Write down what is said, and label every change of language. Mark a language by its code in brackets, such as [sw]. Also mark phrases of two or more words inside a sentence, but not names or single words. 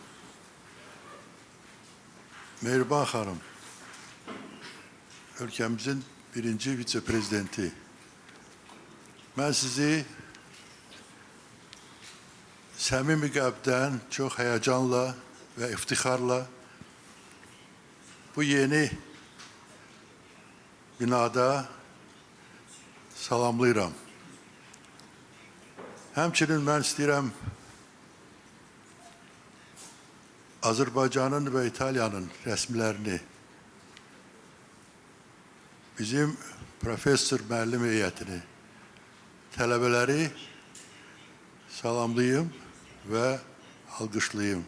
[az] Mehriban Hanım, ülkemizin 1. Vitse-Prezidenti. Ben sizi samimi qəlbdən, çox həyecanla və iftixarla bu yeni binada salamlayıram. Həmçinin mən istəyirəm Azərbaycanın və İtaliyanın rəsmilərini, bizim professor müəllim heyətini, tələbələri salamlayım və alqışlayım.